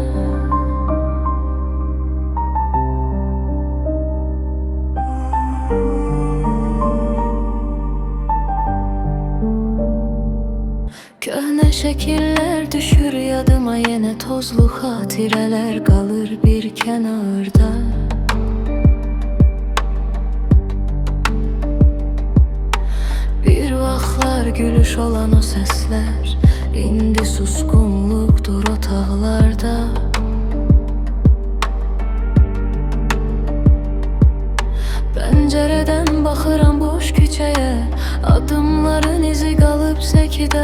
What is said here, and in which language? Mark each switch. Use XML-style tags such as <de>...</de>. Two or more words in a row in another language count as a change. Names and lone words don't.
<tr>Köhne şekiller düşür yadıma, yine tozlu hatireler kalır bir kenarda.</tr> <az>Bir vaxtlar gülüş olan o sesler, indi suskunlukdur otaqlarda. Pəncərədən baxıram boş küçəyə, adımların izi qalıb səkidə.</az>